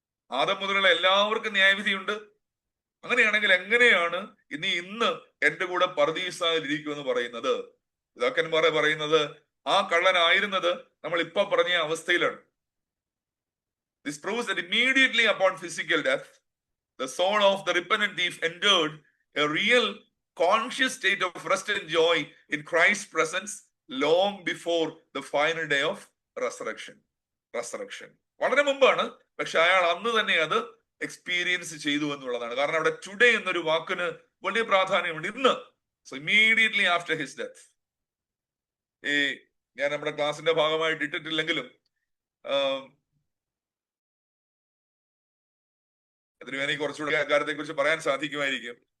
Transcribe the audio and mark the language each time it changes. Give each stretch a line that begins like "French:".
Malayalam: ആദം മുതലുള്ള എല്ലാവർക്കും ന്യായവിധിയുണ്ട്. അങ്ങനെയാണെങ്കിൽ എങ്ങനെയാണ് ഇന്ന് എന്റെ കൂടെ പർദീസായിൽ ഇരിക്കുമെന്ന് പറയുന്നത്? പിതാക്കന്മാർ പറയുന്നത് ആ കള്ളനായിരുന്നത് നമ്മൾ ഇപ്പൊ പറഞ്ഞ അവസ്ഥയിലാണ്.
English: This proves that immediately upon physical death, the soul of the repentant thief entered a real conscious state of rest and joy in Christ's presence long before the final day of resurrection.
Malayalam: വളരെ മുമ്പാണ്, പക്ഷെ അയാൾ അന്ന് തന്നെ അത് experience ചെയ്തു എന്നുള്ളതാണ്. കാരണം അവിടെ ടുഡേ എന്നൊരു വാക്കിന് വലിയ പ്രാധാന്യമുണ്ട്. ഇന്ന്,
English: So immediately after his death.
Malayalam: ഞാൻ നമ്മുടെ ക്ലാസിന്റെ ഭാഗമായിട്ട് ഇട്ടിട്ടില്ലെങ്കിലും എനിക്ക് കുറച്ചുകൂടി കാര്യത്തെ കുറിച്ച് പറയാൻ സാധിക്കുമായിരിക്കും.